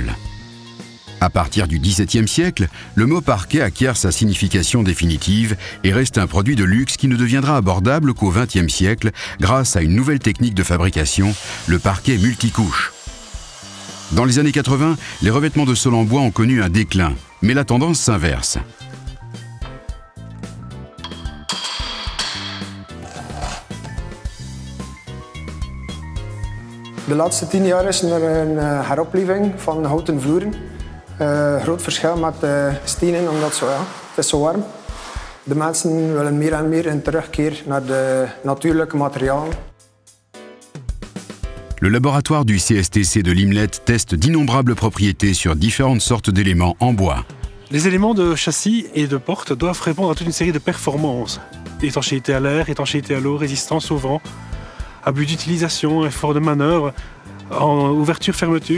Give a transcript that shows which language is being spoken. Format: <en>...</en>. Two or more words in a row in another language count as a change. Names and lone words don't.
<fr>À partir du XVIIe siècle, le mot parquet acquiert sa signification définitive et reste un produit de luxe qui ne deviendra abordable qu'au XXe siècle grâce à une nouvelle technique de fabrication, le parquet multicouche. Dans les années 80, les revêtements de sol en bois ont connu un déclin, mais la tendance s'inverse.</fr> <nl>De laatste 10 jaar is er een heropleving van houten vloeren. Groot verschil met stenen, omdat het is zo warm. De mensen willen meer en meer een terugkeer naar de natuurlijke materialen.</nl> <fr>Le laboratoire du CSTC de Limlet teste d'innombrables propriétés sur différentes sortes d'éléments en bois. Les éléments de châssis et de porte doivent répondre à toute une série de performances. Étanchéité à l'air, étanchéité à l'eau, résistance au vent, abus d'utilisation, effort de manœuvre, en ouverture-fermeture.</fr>